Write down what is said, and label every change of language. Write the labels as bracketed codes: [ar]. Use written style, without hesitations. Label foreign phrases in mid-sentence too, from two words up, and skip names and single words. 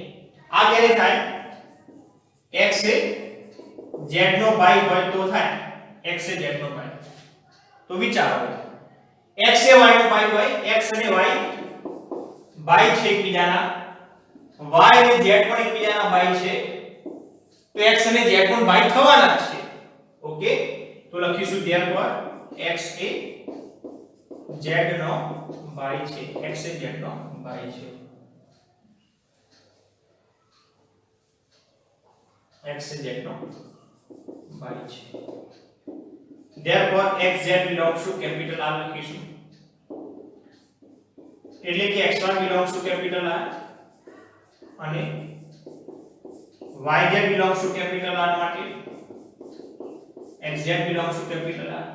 [gu] આ ક્યારે થાય? x એ z નો y હોય તો થાય, x એ z નો y. તો વિચારો, x એ y નો y હોય, x અને y છે એકબીજાના, y અને z પણ એકબીજાના y છે, તો x અને z પણ y થવાના જ છે. ઓકે, તો લખીશું therefore x એ z નો y છે, x એ z નો y છે, x એ z નો y છે. [en] therefore xz belongs to capital R [gu] લખીશું, એટલે કે [en] xy belongs to capital R અને yz belongs to capital R માટે xz belongs to capital R.